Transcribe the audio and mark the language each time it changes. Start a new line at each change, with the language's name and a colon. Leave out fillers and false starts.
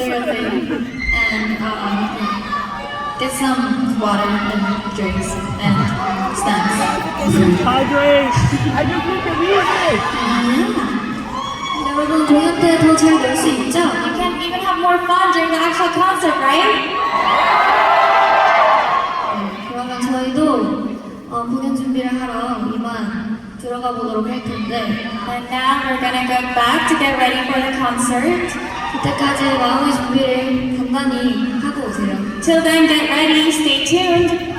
English: And get some water and drinks and snacks. Hydrate! I just need the music!
Korean: 여러분 공연 때 더 잘 놀 수 있죠?
English: You can even have more fun during the actual concert, right?
Korean: 그러면 저희도 공연 준비를 하러 이만 들어가 보도록 할 텐데
English: And now we're gonna go back to get ready for the concert.
Korean: 그때까지 마음의 준비를 간단히 하고 오세요.
English: Till then, get ready, stay tuned.